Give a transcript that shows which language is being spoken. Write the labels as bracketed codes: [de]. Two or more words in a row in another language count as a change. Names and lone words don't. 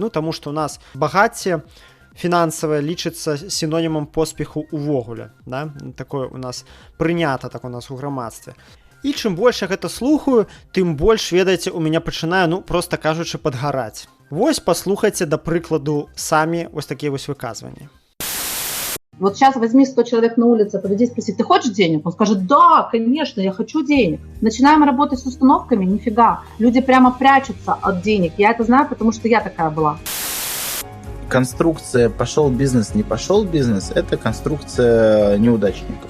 [be] Таму што у нас багацце фінансавае лічыцца сінонімам поспеху увогуле. Такое у нас прынята, так у нас у грамадстве. І чым больш я гэта слухаю, тым больш, ведаеце, у мяне пачынае, проста кажучы, падгараць. Вось паслухайце, да прыкладу, самі вось такія вось выказванні. [ru] Вот сейчас возьми 100 человек на улице, подойди и спроси, ты хочешь денег? Он скажет, да, конечно, я хочу денег. Начинаем работать с установками, нифига. Люди прямо прячутся от денег. Я это знаю, потому что я такая была. Конструкция «пошел бизнес, не пошел бизнес» — это конструкция неудачников.